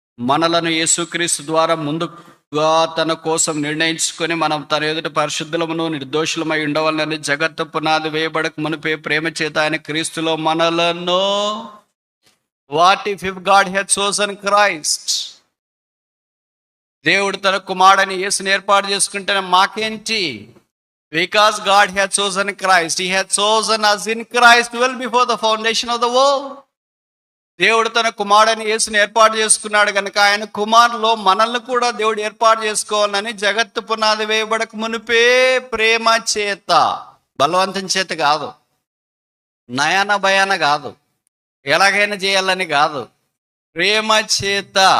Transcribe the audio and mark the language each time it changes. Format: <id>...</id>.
<te>మనలను యేసుక్రీస్తు ద్వారా ముందుగా తన కోసం నిర్ణయించుకొని మనం తన ఎదుట పరిశుద్ధులమును నిర్దోషులమై ఉండవాలని జగత్తు పునాది వేయబడక మునిపే ప్రేమ చేత ఆయన క్రీస్తులో మనలను.</te> <en>What if God had chosen Christ?</en> <te>దేవుడు తన కుమారుడని యేసుని ఏర్పాటు చేసుకుంటే మాకేంటి?</te> <en>Because God had chosen Christ, he had chosen us in Christ well before the foundation of the world.</en> <te>దేవుడు తన కుమారుడని యేసుని ఏర్పాటు చేసుకున్నాడు కనుక ఆయన కుమారులో మనల్ని కూడా దేవుడు ఏర్పాటు చేసుకోవాలని జగత్తు పునాది వేయబడక మునిపే ప్రేమ చేత, బలవంతం చేత కాదు, నయాన భయాన కాదు, ఎలాగైనా చేయాలని కాదు, ప్రేమ చేత.</te>